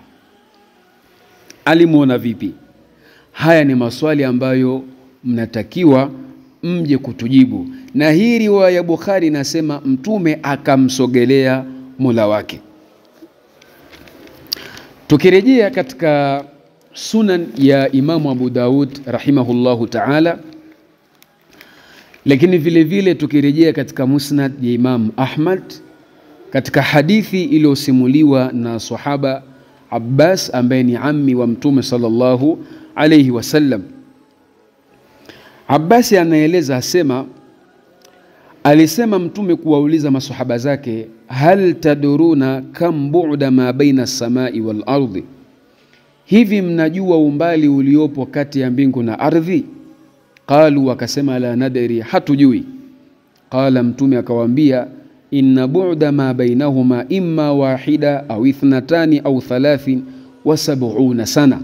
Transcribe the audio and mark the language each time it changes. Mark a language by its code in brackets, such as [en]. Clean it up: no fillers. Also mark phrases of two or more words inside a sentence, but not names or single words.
[sw] Alimuona vipi? Haya ni maswali ambayo mnatakiwa mje kutujibu. Na hii riwaya ya Bukhari inasema mtume akamsogelea Mola wake. Tukirejea katika sunan ya Imamu Abu Daud [ar] رحمه الله تعالى, [sw] lakini vile vile tukirejea katika musnad ya Imam Ahmad katika hadithi iliyosimuliwa na sahaba Abbas ambaye ni ammi wa mtume [ar] صلى الله عليه وسلم. [sw] Abbas anaeleza asema, alisema mtume kuwauliza masahaba zake, [ar] هل تدرون كم بعد ما بين السماء والأرض, [sw] hivi mnajua umbali uliopo kati ya mbingu na ardhi? Qalu, wakasema [ar] لا ندري, [sw] hatujui. [ar] Qala, [sw] mtume akawaambia, [ar] إن بعد ما بينهما إما واحدة أو اثنتان أو 73 سنة.